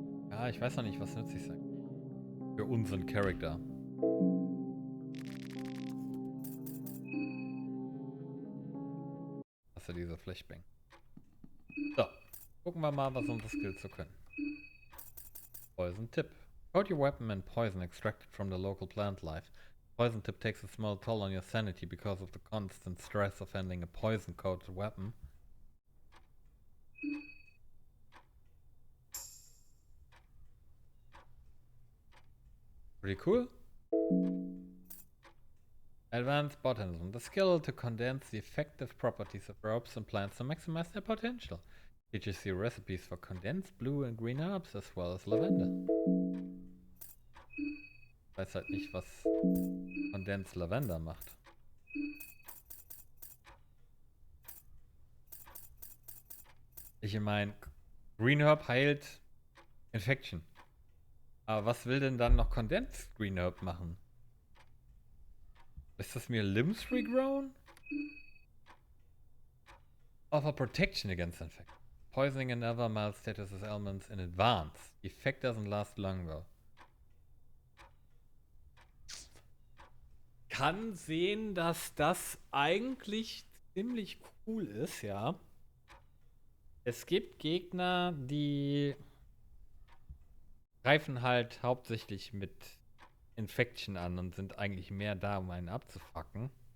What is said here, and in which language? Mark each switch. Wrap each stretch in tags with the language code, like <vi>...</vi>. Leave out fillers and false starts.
<de>Ja, ich weiß noch nicht, was nützlich sein kann. Für unseren Charakter. Das ist ja dieser Flashbang. So. Gucken wir mal, was unsere Skills so können.</de> <en>Poison Tip. Code your weapon and poison extracted from the local plant life. Poison tip takes a small toll on your sanity because of the constant stress of handling a poison-coated weapon. Pretty cool. Advanced Botanism. The skill to condense the effective properties of herbs and plants to maximize their potential. Teaches you recipes for condensed blue and green herbs as well as lavender.</en> <de>Ich weiß halt nicht, was Condensed Lavender macht. Ich meine, Green Herb heilt Infection. Aber was will denn dann noch Condensed Green Herb machen? Ist das mir Limbs regrown?</de> <en>Offer protection against infection. Poisoning and other mild status as elements in advance. The effect doesn't last long though.</en> <de>Kann sehen, dass das eigentlich ziemlich cool ist, ja. Es gibt Gegner, die greifen halt hauptsächlich mit Infection an und sind eigentlich mehr da, um einen abzufacken.</de>